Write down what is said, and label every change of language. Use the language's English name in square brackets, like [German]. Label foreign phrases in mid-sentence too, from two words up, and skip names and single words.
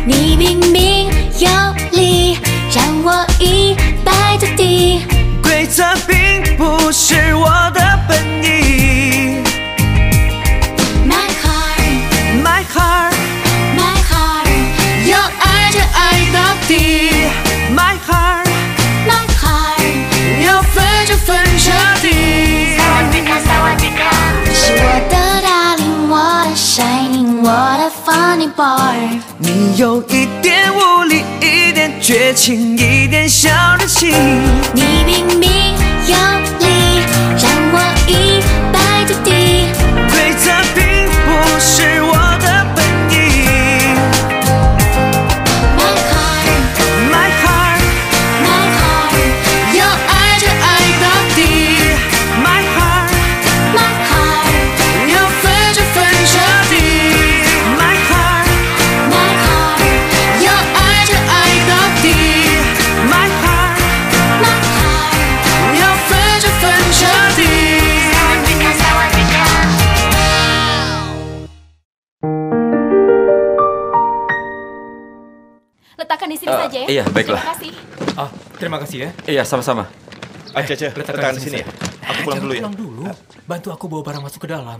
[Chinese] 你明明有理，让我一败涂地。规则并不是我的本意。 [English] My heart， My heart， My heart， [Chinese] 要爱就爱到底。 [English] My heart， My heart， [Chinese] 要分就分彻底。萨瓦迪卡，萨瓦迪卡。你是我的 darling， 我的 shining， 我的 [English] funny boy。 [Chinese] 你有一点无理，一点绝情，一点小任性。你明明有理，让我一败涂地。规则并不是我的本意。 [English] My heart， My heart， My heart， [Chinese] 要爱就爱到底。 [English] My heart， My heart， [Chinese] 要分就分彻底。 [English] My heart， My heart， [Chinese] 要爱就爱到底。 [English] My heart， My heart， [Chinese] 要分就分彻底。萨瓦迪卡。 [Indonesian] Letakkan di sini saja ya. Iya, baiklah. Terima kasih. Terima kasih ya. Iya, sama-sama. Cece, letakkan di sini ya. Aku pulang dulu ya. Pulang dulu. Bantu aku bawa barang masuk ke dalam.